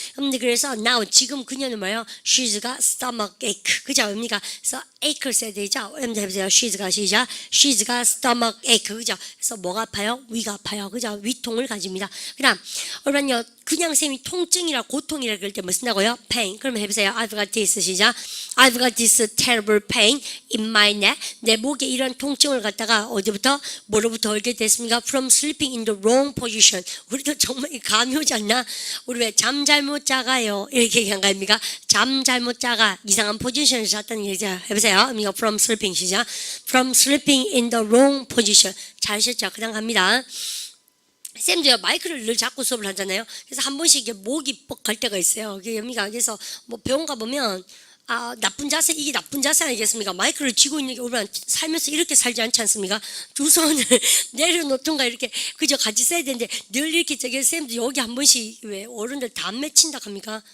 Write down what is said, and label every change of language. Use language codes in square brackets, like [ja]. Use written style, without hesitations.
[ko] 여러분들 그래서 now 지금 그녀는 뭐예요? [en] She's got stomach ache. [ko] 그죠? 뭡니까? 그래서 ache를 써야 되죠. 여러분들 해보세요. [en] She's got 시작. She's got stomach ache. [ko] 그죠? 그래서 뭐가 아파요? 위가 아파요. 그죠? 위통을 가집니다. 그 다음 여러분요. 그냥 쌤이 통증이라 고통이라 그럴 때 뭐 쓴다고요? pain. 그러면 해보세요. [en] I've got this [ko] 시작. [en] I've got this terrible pain in my neck. [ko] 내 목에 이런 통증을 갖다가 어디부터 뭐로부터 얻게 됐습니까? [en] From sleeping in the wrong position. [ko] 우리도 정말 감이 오지 않나? 우리 왜 잠 잘못 자가요? 이렇게 얘기한 거 아닙니까? 잠 잘못 자가 이상한 포지션을 잤다는 얘기죠. 해보세요. [en] From sleeping [ko] 시작. [en] From sleeping in the wrong position. [ko] 잘하셨죠? 그 다음 갑니다. 쌤도요 마이크를 늘 잡고 수업을 하잖아요. 그래서 한 번씩 이게 목이 뻑갈 때가 있어요. 그래서 뭐 병원 가보면 나쁜 자세, 이게 나쁜 자세 아니겠습니까? 마이크를 쥐고 있는 게 우리가 살면서 이렇게 살지 않지 않습니까? 두 손을 내려놓던가 이렇게 그저 같이 써야 되는데 늘 이렇게 쌤도 여기 한 번씩 왜 어른들 다 안 맺힌다 합니까?